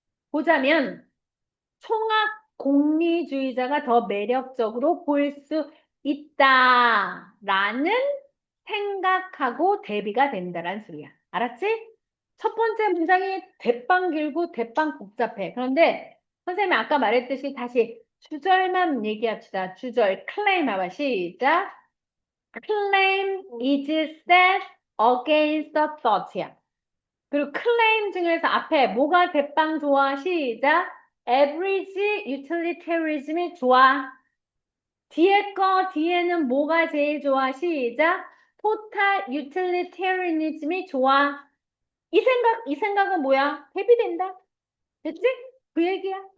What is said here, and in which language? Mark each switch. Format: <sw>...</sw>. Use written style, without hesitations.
<ko>보자면, 총학 공리주의자가 더 매력적으로 볼 수 있다라는 생각하고 대비가 된다란 소리야. 알았지? 첫 번째 문장이 대빵 길고 대빵 복잡해. 그런데 선생님이 아까 말했듯이 다시 주절만 얘기합시다. 주절 claim 해봐. 시작.</ko> <en>claim is set against the thought야.</en> <ko>그리고 claim 중에서 앞에 뭐가 대빵 좋아? 시작.</ko> <en>average utilitarianism</en> <ko>이 좋아. 뒤에는 뭐가 제일 좋아? 시작.</ko> <en>total utilitarianism</en> <ko>이 좋아. 이 생각은 뭐야? 대비된다. 됐지? 그 얘기야.</ko>